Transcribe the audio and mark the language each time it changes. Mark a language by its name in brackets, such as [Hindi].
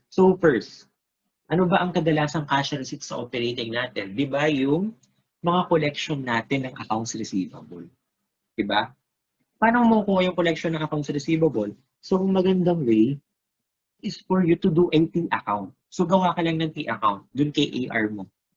[Filipino] So first, ano ba ang kadalasang cash receipts sa operating natin? Di ba yung mga collection natin ng accounts receivable? Di ba? Paano mo kuha yung collection ng accounts receivable? [English] So, magandang way is for you to do a T account. [Filipino] So, gawa ka lang ng T account dun kay AR mo.